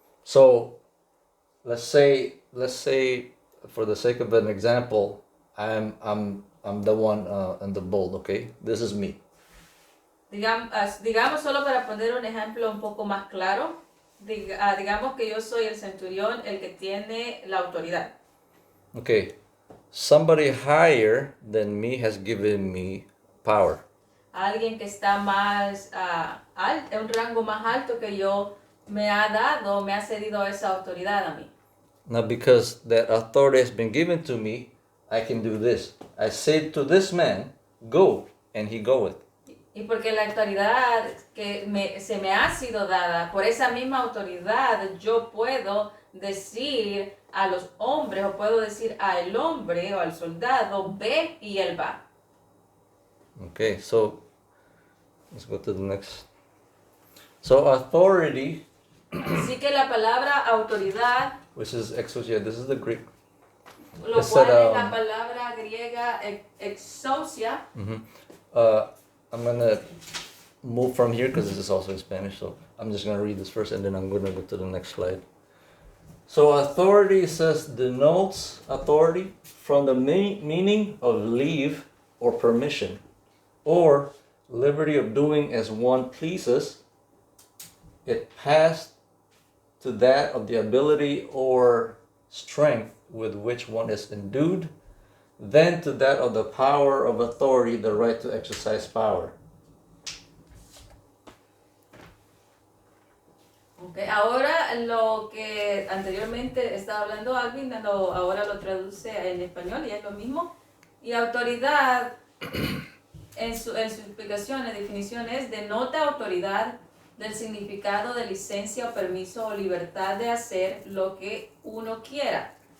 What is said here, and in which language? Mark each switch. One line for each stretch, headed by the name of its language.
English: So let's say for the sake of an example, I'm the one in the bold, okay? This is me.
Spanish: Digamos solo para poner un ejemplo un poco más claro, digamos que yo soy el centurión, el que tiene la autoridad.
English: Okay. Somebody higher than me has given me power.
Spanish: Alguien que está más en un rango más alto que yo me ha cedido esa autoridad a mí.
English: Now, because that authority has been given to me, I can do this. I say to this man, go, and he goeth.
Spanish: Y porque la autoridad que se me ha sido dada, por esa misma autoridad yo puedo decir a los hombres o puedo decir al hombre o al soldado, ve y él va.
English: Okay, so let's go to the next. So authority,
Spanish: Así que la palabra autoridad,
English: which is exousia, this is the Greek.
Spanish: lo
English: It's
Spanish: cual
English: that,
Spanish: es la palabra griega exousia.
English: I'm gonna move from here because this is also in Spanish, so I'm just gonna read this first and then I'm gonna go to the next slide. So authority says denotes authority from the meaning of leave or permission, or liberty of doing as one pleases. It passed to that of the ability or strength with which one is endued, then to that of the power of authority, the right to exercise power. Okay.
Spanish: Ahora lo que anteriormente estaba hablando Alvin, ahora lo traduce en español y es lo mismo. Y autoridad, en su explicación, en definiciones, denota autoridad del significado de licencia o permiso o libertad de hacer lo que uno quiera.